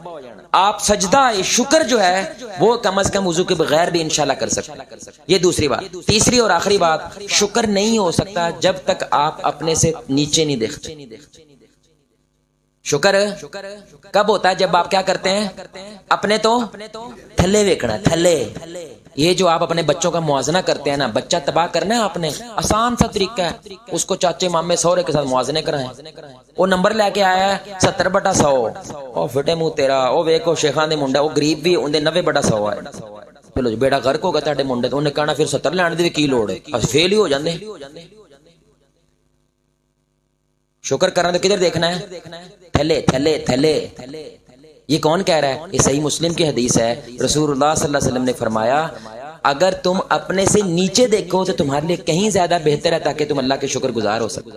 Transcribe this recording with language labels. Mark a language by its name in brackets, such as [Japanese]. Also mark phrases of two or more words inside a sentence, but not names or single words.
[Urdu] آپ سجدہ شکر جو ہے وہ کم از کم وضو کے بغیر بھی انشاءاللہ کر سکتے ہیں۔ یہ دوسری بات۔ تیسری اور آخری بات، شکر نہیں ہو سکتا جب تک آپ اپنے سے نیچے نہیں دیکھتے۔ شکر کب ہوتا ہے؟ جب آپ کیا کرتے ہیں؟ [Punjabi] اپنے تو تھلے ویکھنا، تھلے، [Urdu] یہ جو آپ اپنے بچوں کا موازنہ کرتے ہیں نا، بچہ تباہ کرنا ہے آپ نے، آسان سا طریقہ ہے، اس کو [Punjabi] چاچے مامے سہرے [Urdu] کے ساتھ موازنے کرائیں۔ وہ نمبر لے کے آیا ہے 70/100، [Punjabi] او فٹے منہ تیرا، او ویکھو شیخاں دے منڈا، وہ غریب بھی اون دے 90/100 ہے، چلو جی بیڑا غرق ہوگا تہاڈے منڈے تے، انہیں کہنا پھر 70 لین دی کی لوڑ ہے، بس فیل ہی ہو جاندے۔ [Urdu] شکر کرنا تو کدھر دیکھنا ہے؟ [Punjabi] تھلے تھلے تھلے۔ [Urdu] یہ کون کہہ رہا ہے؟ یہ صحیح مسلم کی حدیث ہے، رسول اللہ [Arabic] صلی اللہ علیہ وسلم [Urdu] نے فرمایا اگر تم اپنے سے نیچے دیکھو تو تمہارے لیے کہیں زیادہ بہتر ہے تاکہ تم اللہ کے شکر گزار ہو سکو۔